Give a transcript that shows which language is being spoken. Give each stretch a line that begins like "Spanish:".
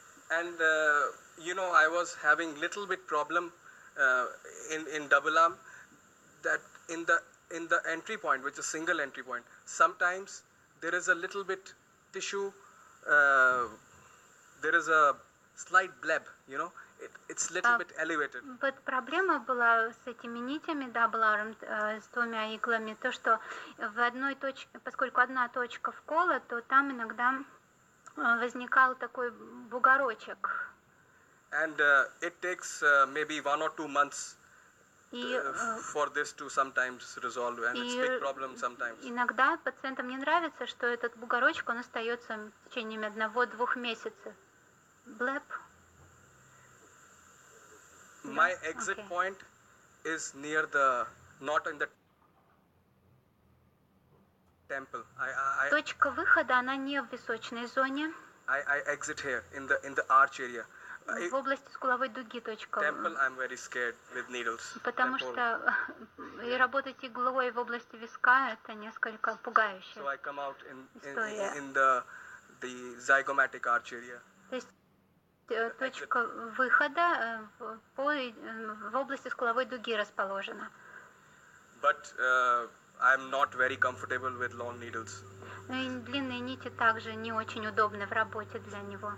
English: And I was having little bit problem in double arm that in the entry point, which is single entry point, sometimes there is a little bit tissue. There is a slight bleb, it's little bit elevated.
Russian: Вот проблема была с этими нитями double armed, с 2 иглами, то, что в одной точке, поскольку одна точка вкола, то там иногда возникал такой бугорочек.
English: And it takes maybe 1 or 2 months
Russian: И
English: for this to sometimes resolve, and it's big problem sometimes.
Russian: иногда пациентам не нравится, что этот бугорочек, он остается в течение 1-2 месяцев.
English: Bleb. My exit Okay. point is near not in the temple.
Russian: Точка выхода, она не в височной зоне,
English: I exit here in the arch area.
Russian: в области скуловой дуги точка.
English: Temple, I'm very scared with needles.
Russian: Потому
English: Temple.
Russian: что и работать иглой в области виска это несколько пугающе.
English: So I come out
Russian: История.
English: in the zygomatic arch area.
Russian: То есть точка выхода в области скуловой дуги расположена.
English: But I'm not very comfortable with long needles.
Russian: Ну и длинные нити также не очень удобны в работе для него.